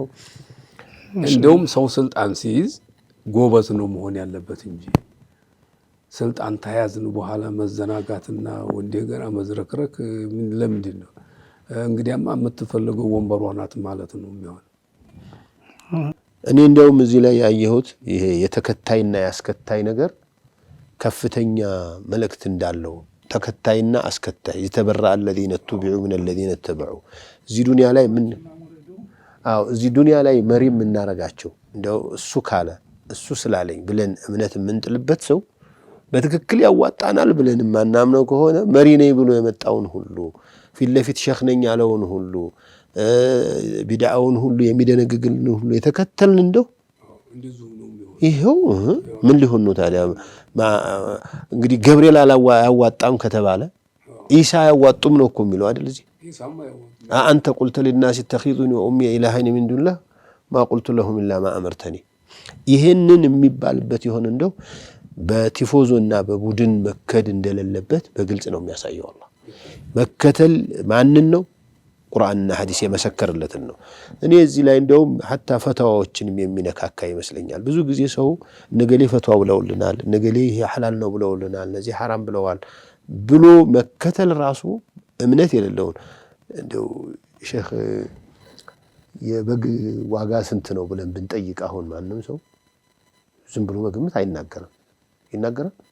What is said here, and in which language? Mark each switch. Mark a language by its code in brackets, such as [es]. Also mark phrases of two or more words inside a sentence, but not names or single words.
[am] እንደውም ሰው ስልጣን ሲይዝ ጎበዝ ነው መሆን ያለበት እንጂ ስልጣን ተያዝን በኋላ መዘናጋትና እንደገና መዝረክረክ ለምንድን ነው? እንግዲያማ የምትፈልገው ወንበሯ ናት ማለት ነው የሚሆን። እኔ እንደውም እዚህ ላይ ያየሁት ይሄ የተከታይና ያስከታይ ነገር ከፍተኛ መልእክት እንዳለው ተከታይና አስከታይ የተበራ [ar] الذين اتبعوا من الذين اتبعوا [am] እዚህ ዱንያ ላይ እዚህ ዱንያ ላይ መሪ የምናረጋቸው እንደው እሱ ካለ እሱ ስላለኝ ብለን እምነት የምንጥልበት ሰው በትክክል ያዋጣናል ብለን ማናምነው ከሆነ መሪ ነኝ ብሎ የመጣውን ሁሉ ፊት ለፊት ሸኽ ነኝ ያለውን ሁሉ ቢድዓውን ሁሉ የሚደነግግልን ሁሉ የተከተልን እንደው ይሄው ምን ሊሆን ነው ታዲያ? እንግዲህ ገብርኤል አያዋጣም ከተባለ ኢሳ ያዋጡም ነው እኮ የሚለው አይደል? እዚህ አንተ [ar] قلت للناس اتخذوني وامي الهين من دون الله ما قلت لهم الا ما امرتني [am] ይሄንን የሚባልበት ይሆን እንደው በቲፎዞና በቡድን መከድ እንደሌለበት በግልጽ ነው የሚያሳየው። አላህ መከተል ማንን ነው? ቁርአንና ሐዲስ የመሰከረለትን ነው። እኔ እዚህ ላይ እንደውም hatta ፈተዋዎችንም የሚነካካ ይመስለኛል። ብዙ ጊዜ ሰው ነገሌ ፈተዋ ብለውልናል፣ ነገሌ ይሄ ሐላል ነው ብለውልናል፣ እነዚህ ሐራም ብለዋል ብሎ መከተል ራሱ እምነት የሌለውን እንደው ሼክ የበግ ዋጋ ስንት ነው ብለን ብንጠይቅ አሁን ማንም ሰው ዝም ብሎ በግምት አይናገርም። ይናገራል?